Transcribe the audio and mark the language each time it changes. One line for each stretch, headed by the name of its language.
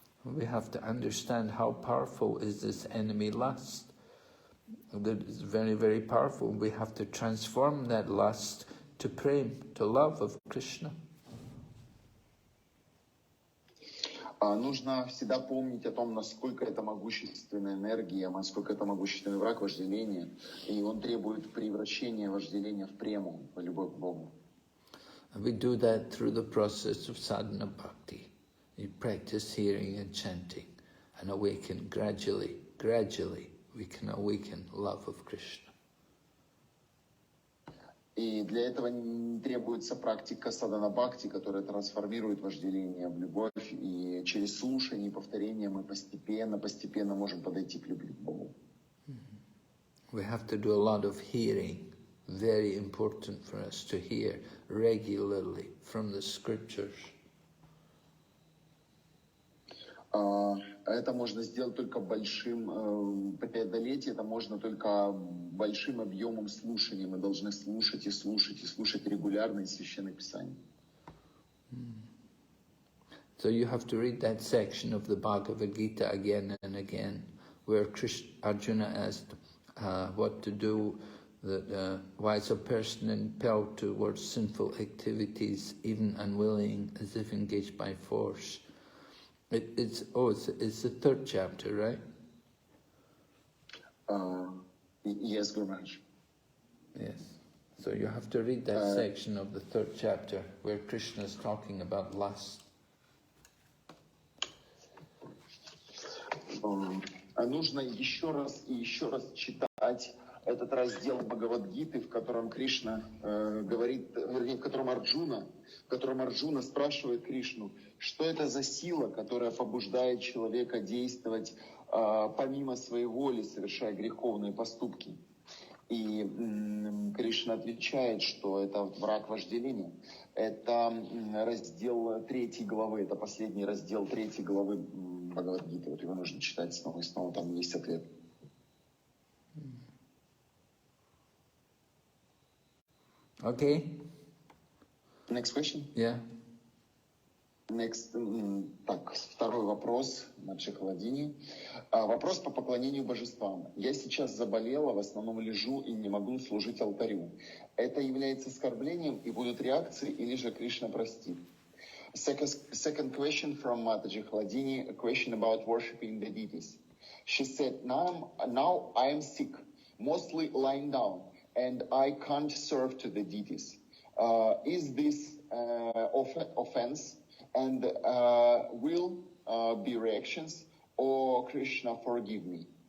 English: We have to understand how powerful is this enemy lust. That is very, very powerful. We have to transform that lust to prem, to love of Krishna.
Russian: Нужно всегда помнить о том, насколько это могущественная энергия, насколько это могущественный враг вожделения, и он требует превращения вожделения в прему, в любовь к Богу.
English: We do that through the process of sadhana bhakti. You practice hearing and chanting and awaken gradually we can awaken love of Krishna.
Russian: И для этого требуется практика садхана-бхакти, которая трансформирует вожделение в любовь. И через слушание и повторение мы постепенно можем подойти к любви к Богу.
English: We have to do a lot of hearing. Very important for us to hear regularly from the scriptures.
Russian: Это можно сделать только преодолеть это можно только большим объемом слушания. Мы должны слушать регулярно из Священных Писаний.
English: So you have to read that section of the Bhagavad Gita again and again, where Arjuna asked what to do, why is a person impelled towards sinful activities, even unwilling, as if engaged by force. It's the third chapter, right? Yes, Guru Maharaj. Yes. So you have to read that section of the third chapter where Krishna is talking about lust.
Russian: Нужно еще раз и еще раз читать этот раздел Бхагавад-гиты, в котором Кришна говорит, вернее, в котором Арджуна спрашивает Кришну, что это за сила, которая побуждает человека действовать помимо своей воли, совершая греховные поступки. И Кришна отвечает, что это враг вожделения. Это раздел 3 главы, это последний раздел 3 главы Бхагавад-гиты. Вот его нужно читать снова и снова, там есть ответ.
English: Okay. Next question? Yeah. Next.
Russian: Так, второй вопрос на Психологине. Вопрос по поклонению божествам. Я сейчас заболела, в основном лежу и не могу служить алтарю. Это является оскорблением и будут реакции, или же Кришна простит?
English: Second question from Mataji Khladini, a question about worshipping the deities. She said, now I am sick, mostly lying down, and I can't serve to the deities. Is this offense? And will be reactions, or Krishna forgive me?